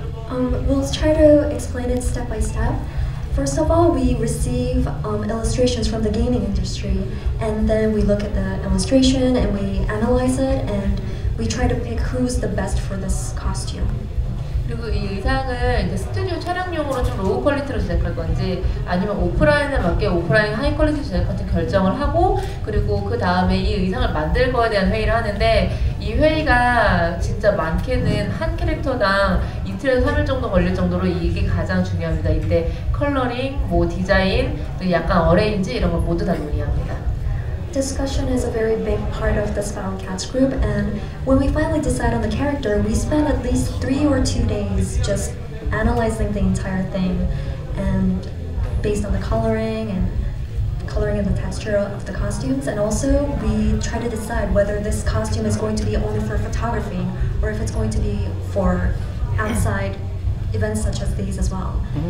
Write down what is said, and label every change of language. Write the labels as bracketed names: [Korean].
[English] We'll try to explain it step by step. First of all, we receive illustrations from the gaming industry, and then we look at the illustration and we analyze it, and we try to pick who's the best for this costume. [Korean] 그리고 이 의상을 이제 스튜디오 촬영용으로 좀 로우 퀄리티로 제작할 건지 아니면 오프라인에 맞게 오프라인 하이 퀄리티 제작 같은 결정을 하고, 그리고 그 다음에 이 의상을 만들 거에 대한 회의를 하는데, 이 회의가 진짜 많게는 한 캐릭터당 이틀에서 3일 정도 걸릴 정도로 이게 가장 중요합니다. 이때 컬러링, 디자인, 또 약간 어레인지 이런 걸 모두 다 논의합니다. [English] Discussion is a very big part of the Spiral Cats group, and when we finally decide on the character, we spend at least 3 or 2 days just analyzing the entire thing, and based on the coloring and the texture of the costumes, and also we try to decide whether this costume is going to be only for photography or if it's going to be for outside events such as these as well.